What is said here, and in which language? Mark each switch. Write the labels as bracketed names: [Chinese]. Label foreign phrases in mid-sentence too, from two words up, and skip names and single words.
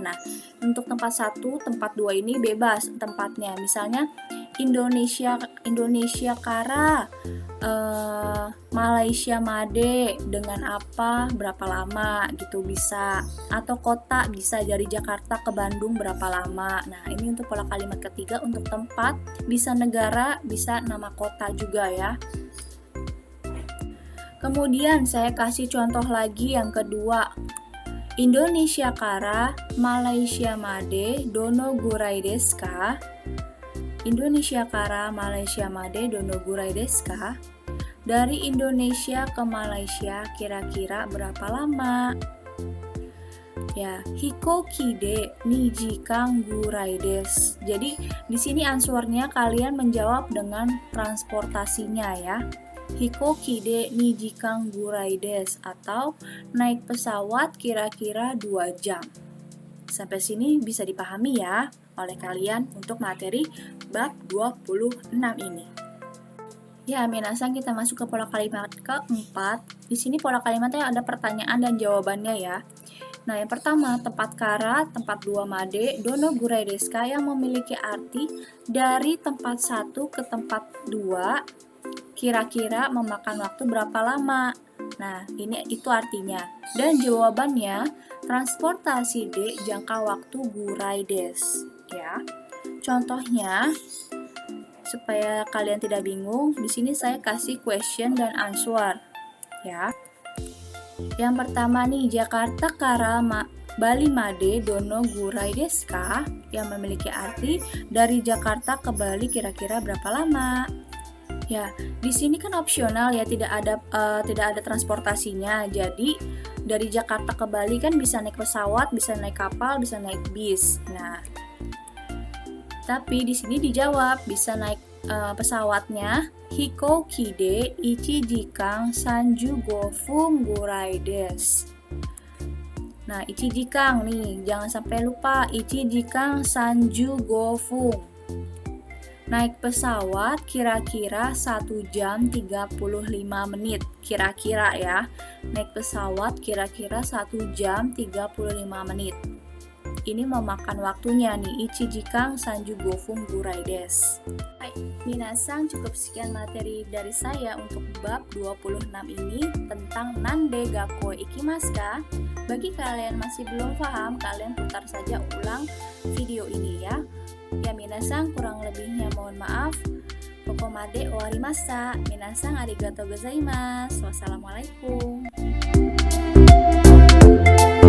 [Indonesian] Nah, untuk tempat 1, tempat 2 ini bebas tempatnya, misalnya Indonesia kara Malaysia made dengan apa, berapa lama gitu bisa, atau kota bisa dari Jakarta ke Bandung berapa lama. Nah, ini untuk pola kalimat ketiga, untuk tempat, bisa negara, bisa nama kota juga ya. Kemudian saya kasih contoh lagi yang kedua. [Japanese] インドネシア から マレーシア まで どの ぐらい です か? インドネシア から マレーシア まで どの ぐらい です か? [Indonesian] Dari Indonesia ke Malaysia kira-kira berapa lama? Ya, [Japanese] 飛行機 で 二時間 ぐらい です. [Indonesian] Jadi di sini answernya kalian menjawab dengan transportasinya ya. [Japanese] 飛行機 で 二時間 ぐらい です, [Indonesian] atau naik pesawat kira-kira 2 jam. Sampai sini bisa dipahami ya oleh kalian untuk materi bab 26 ini. Ya, minasang, kita masuk ke pola kalimat keempat. Di sini pola kalimatnya ada pertanyaan dan jawabannya ya. Nah, yang pertama, tempat kara, tempat 2 made, [Japanese] どの ぐらい です か, [Indonesian] yang memiliki arti dari tempat 1 ke tempat 2 kira-kira memakan waktu berapa lama. Nah, itu artinya. Dan jawabannya, transportasi D jangka waktu [Japanese] ぐらい です, [Indonesian] ya. Contohnya, supaya kalian tidak bingung, di sini saya kasih question dan answer, ya. Yang pertama nih, [Japanese] ジャカルタ から バリ まで どの ぐらい です か? [Indonesian] Yang memiliki arti dari Jakarta ke Bali kira-kira berapa lama? Ya, di sini kan opsional ya, tidak ada transportasinya. Jadi dari Jakarta ke Bali kan bisa naik pesawat, bisa naik kapal, bisa naik bis. Nah, tapi di sini dijawab bisa naik pesawatnya [Japanese] 飛行機 で 1 時間 35 ぐらい です. [Indonesian] Nah, 1 時間 nih, jangan sampai lupa 1 時間 35. Naik pesawat kira-kira 1 jam 35 menit. Kira-kira ya. Naik pesawat kira-kira 1 jam 35 menit. Ini memakan waktunya nih, 1 時間 35 [Japanese] ぐらい です. [Indonesian] Hai, minasan, cukup sekian materi dari saya untuk bab 26 ini tentang Nande Gakko Ikimasu ka? Bagi kalian masih belum paham, kalian putar saja ulang video ini ya. Ya minasan, kurang lebihnya mohon maaf. [Japanese] ここまで 終わりました。 皆さん ありがとう ございます. Wassalamualaikum.